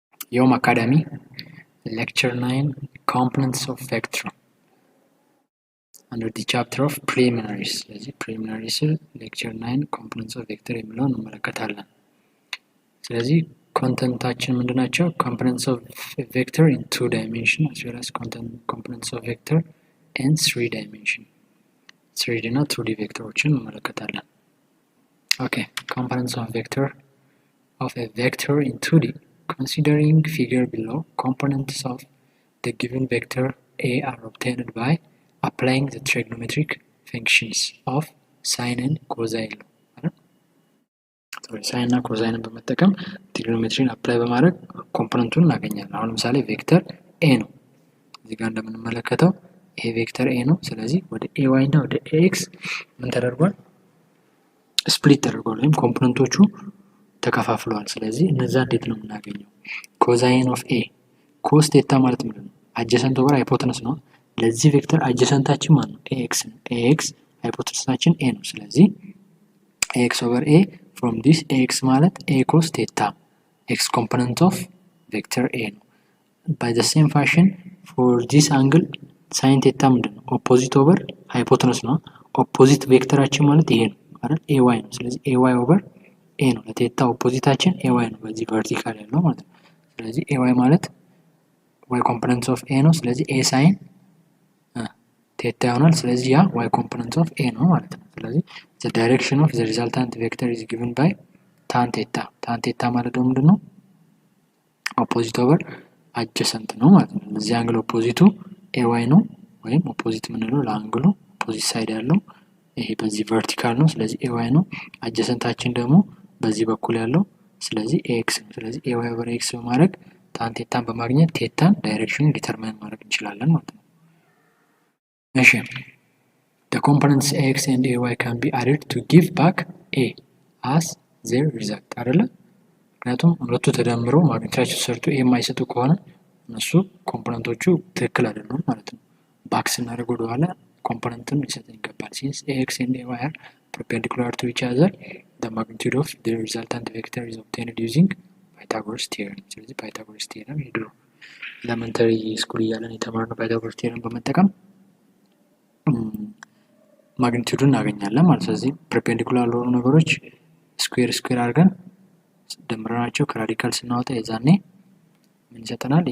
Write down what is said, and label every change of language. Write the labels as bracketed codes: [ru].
[en] Yom Academy, Lecture 9, Components of Vector. Under the chapter of Preliminaries. Preliminaries, Lecture 9, Components of Vector [am] የሚለውን እንመለከታለን። ስለዚህ ኮንተንታችን ምንድናቸው? [en] Components of vector in 2 dimension as well as components of vector in 3 dimension. [am] 3D እና 2D ቬክተሮችን እንመለከታለን። [en] Okay, components of a vector in 2D. Considering figure below, components of the given vector A are obtained by applying the trigonometric functions of sine and cosine. [am] ሳይን እና ኮሳይንን በመጠቀም ትሪጎኖሜትሪን አፕላይ በማድረግ ኮምፖነንቱን እናገኛለን። አሁን ለምሳሌ ቬክተር ኤ ነው። እዚህ ጋር እንደምንመለከተው ይሄ ቬክተር ኤ ነው። ስለዚህ ወደ ኤ ዋይ እና ወደ ኤክስ ምን ተደርጓል? ስፕሊት ተደርጓል ወይም ኮምፖነንቶቹ ተከፋፍለዋል። ስለዚህ እነዛ እንዴት ነው የምናገኘው? ኮሳይን ኦፍ ኤ ኮስ ቴታ ማለት ምንድን ነው? አጀሰንት ኦቨር ሃይፖተነስ ነው። ለዚህ ቬክተር አጀሰንታችን ማለት ነው ኤክስ ነው። ኤክስ ሃይፖተነሳችን ኤ ነው። ስለዚህ ኤክስ ኦቨር ኤ [en] from this ax [am] ማለት [en] a cos theta x component of vector a [am] ነው። [en] by the same fashion for this angle sin theta [am] ምንድን ነው? [en] opposite over hypotenuse [am] ነው። opposite ቬክተራችን ማለት ይሄ ነው አይደል? ay ነው። ስለዚህ ay over a ነው። ለቴታ ኦፖዚታችን ay ነው በዚህ ቨርቲካል ያለው ማለት ነው። ስለዚህ ay ማለት [en] y component of a [am] ነው። ስለዚህ a sin ቴታ ይሆናል። ስለዚህ ያ y component of a ነው ማለት ነው። ስለዚህ [en] the direction of the resultant vector is given by tan theta. [am] tan theta ማለት ደግሞ ምንድነው? [en] opposite over adjacent [am] ነው ማለት ነው። እዚህ አንግል ኦፖዚቱ ay ነው ወይም ኦፖዚት ምንለው ለአንግሉ ኦፖዚት ሳይድ ያለው ይሄ በዚህ ቨርቲካል ነው። ስለዚህ ay ነው። adjacentታችን ደግሞ በዚህ በኩል ያለው ስለዚህ ax ነው። ስለዚህ ay over x በማድረግ tan theta በማግኘት ቴታን ዳይሬክሽኑን ዲተርማይን ማድረግ እንችላለን ማለት ነው። እሺ [en] the components ax and ay can be added to give back a as their result [am] አይደለ? ምክንያቱም ሁለቱ ተደምረው ማግኒቲዩዳቸው ሰርቶ a የማይሰጡ ከሆነ እነሱ ኮምፖነንቶቹ ትክክል አይደሉም ማለት ነው። ባክ ስናደርግ ወደ ኋላ ኮምፖነንትን ሊሰጠን ይገባል። [en] since ax and ay are perpendicular to each other the magnitude of the resultant vector is obtained using Pythagoras theorem. [am] ስለዚህ Pythagoras theorem የድሮ ኤሌመንተሪ ስኩል እያለን የተማርነው Pythagoras theorem በመጠቀም ማግኒቲዩዱን እናገኛለን ማለት ነው። ስለዚህ ፐርፔንዲኩላር ለሆኑ ነገሮች ስኩዌር አድርገን ደምረናቸው ከራዲካል ስናወጣ የዛኔ ምን ይሰጠናል?